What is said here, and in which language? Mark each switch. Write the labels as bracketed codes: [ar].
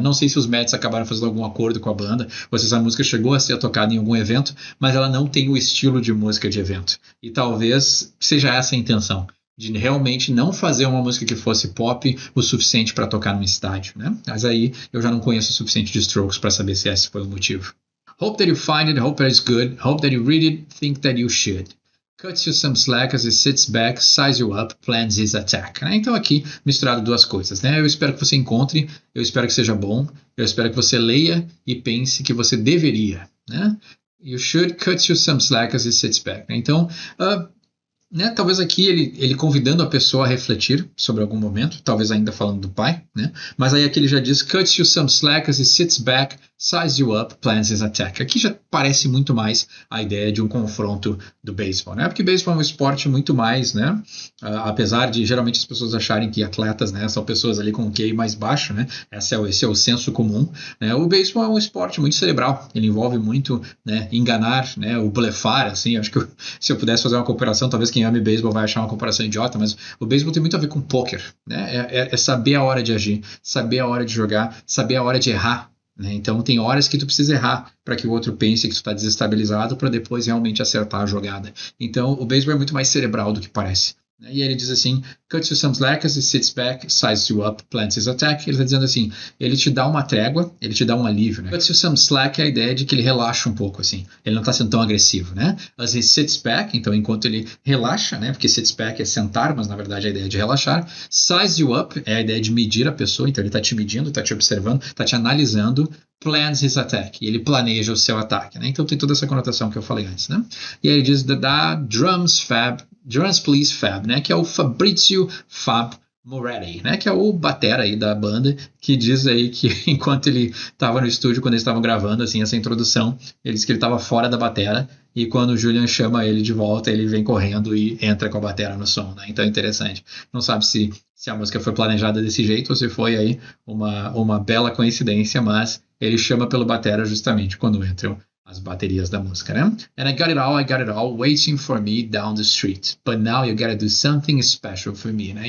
[pt] Não sei se os Mets acabaram fazendo algum acordo com a banda, ou se essa música chegou a ser tocada em algum evento, mas ela não tem o estilo de música de evento. E talvez seja essa a intenção, de realmente não fazer uma música que fosse pop o suficiente para tocar num estádio, né? Mas aí eu já não conheço o suficiente de Strokes para saber se esse foi o motivo. [en] Hope that you find it, hope that it's good, hope that you read it, think that you should. Cuts you some slack as it sits back, size you up, plans his attack. [pt] Né? Então aqui misturado duas coisas, né? Eu espero que você encontre, eu espero que seja bom, eu espero que você leia e pense que você deveria, né? [en] You should cut you some slack as it sits back. [pt] Né? Então, né, talvez aqui ele convidando a pessoa a refletir sobre algum momento, talvez ainda falando do pai, né? Mas aí aqui ele já diz, [en] cuts you some slack as he sits back, size you up, plans his attack. [pt] Aqui já parece muito mais a ideia de um confronto do beisebol, né? Porque beisebol é um esporte muito mais, né? Apesar de geralmente as pessoas acharem que atletas, né, são pessoas ali com um QI mais baixo, né? Esse é o senso comum, né? O beisebol é um esporte muito cerebral, ele envolve muito, né, enganar, né, o blefar, assim. Acho que se eu pudesse fazer uma comparação, talvez quem ame beisebol vai achar uma comparação idiota, mas o beisebol tem muito a ver com pôquer, né? É saber a hora de agir, saber a hora de jogar, saber a hora de errar, né? Então tem horas que tu precisa errar para que o outro pense que tu está desestabilizado para depois realmente acertar a jogada. Então o beisebol é muito mais cerebral do que parece. E ele diz assim, [en] cuts you some slack as he sits back, sizes you up, plans his attack. [pt] Ele está dizendo assim, ele te dá uma trégua, ele te dá um alívio, né? [en] Cuts you some slack [pt] é a ideia de que ele relaxa um pouco, assim. Ele não está sendo tão agressivo, né? [en] As he sits back, [pt] então enquanto ele relaxa, né? Porque [en] sits back [pt] é sentar, mas na verdade é a ideia de relaxar. [en] Size you up [pt] é a ideia de medir a pessoa, então ele está te medindo, está te observando, está te analisando. [en] Plans his attack, [pt] e ele planeja o seu ataque, né? Então tem toda essa conotação que eu falei antes, né? E aí ele diz da Drums Please Fab, né? Que é o Fabrizio Fab Moretti, né? Que é o batera aí da banda, que diz aí que enquanto ele estava no estúdio, quando eles estavam gravando assim essa introdução, ele disse que ele estava fora da batera e quando o Julian chama ele de volta, ele vem correndo e entra com a batera no som, né? Então é interessante. Não sabe se a música foi planejada desse jeito ou se foi aí uma bela coincidência, mas ele chama pelo batera justamente quando entram as baterias da música, né? [en] And I got it all waiting for me down the street. But now you gotta do something special for me, né?